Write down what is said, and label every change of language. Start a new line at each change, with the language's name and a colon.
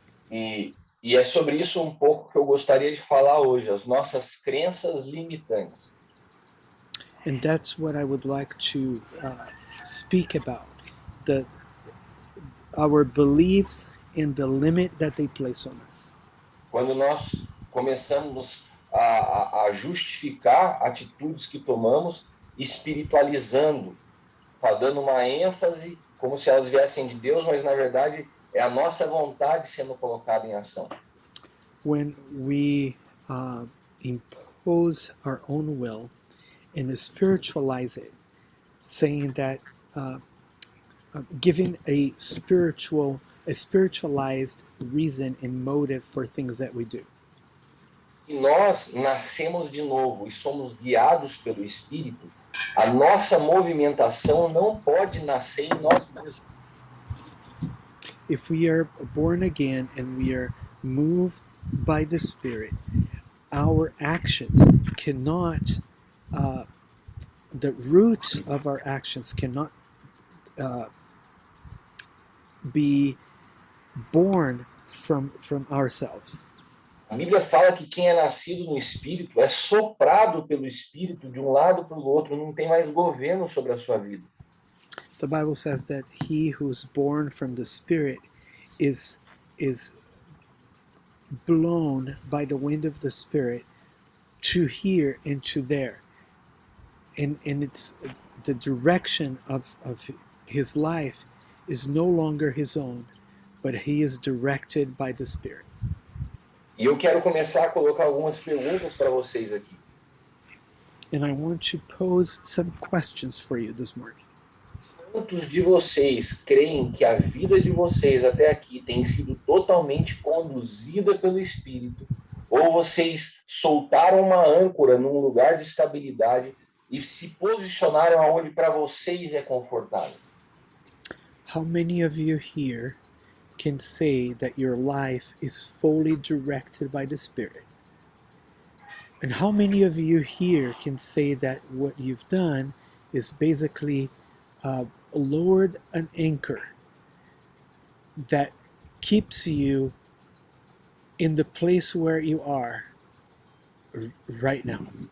Portuguese: E é sobre isso um pouco que eu gostaria de falar hoje, as nossas crenças limitantes.
English: And that's what I would like to speak about, our beliefs and the limit that they place on us.
Portuguese: Quando nós começamos a justificar atitudes que tomamos, espiritualizando, dando uma ênfase como se elas viessem de Deus, mas na verdade é a nossa vontade sendo colocada em ação.
English: When we impose our own will and spiritualize it, saying that giving a spiritualized reason and motive for things that we do.
Portuguese: Se nós nascemos de novo e somos guiados pelo Espírito, a nossa movimentação não pode nascer em nós mesmos.
English: If we are born again and we are moved by the Spirit, our actions cannot, the roots of our actions cannot be born from ourselves.
Portuguese: A Bíblia fala que quem é nascido no Espírito é soprado pelo Espírito de um lado para o outro, não tem mais governo sobre a sua vida.
English: The Bible says that he who's born from the Spirit is blown by the wind of the Spirit to here and to there. And it's the direction of his life is no longer his own, but he is directed by the Spirit.
Portuguese: E eu quero começar a colocar algumas perguntas para vocês aqui.
English: And I want to pose some questions for you this morning.
Portuguese: Quantos de vocês creem que a vida de vocês até aqui tem sido totalmente conduzida pelo Espírito? Ou vocês soltaram uma âncora num lugar de estabilidade e se posicionaram aonde para vocês é confortável?
English: How many of you here can say that your life is fully directed by the Spirit? And how many of you here can say that what you've done is basically lowered an anchor that keeps you in the place where you are right now?